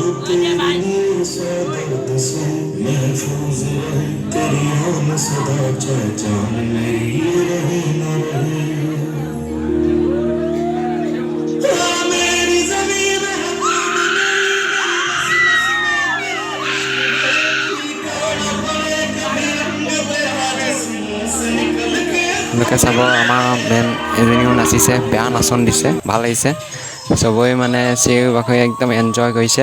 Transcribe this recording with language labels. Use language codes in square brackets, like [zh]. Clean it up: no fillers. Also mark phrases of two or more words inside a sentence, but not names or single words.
[hi] तेरी मेरे साथ से महफूज रहे तेरी आन सदा पहचान मेरी रहे न रहे मेरी ज़मीं में [as] লোকে চাব আমাৰ মেম এজনীও নাচিছে, বেয়া নাচন দিছে, ভাল লাগিছে। চবেই মানে চিঞৰি বাখৰি একদম এনজয় কৰিছে।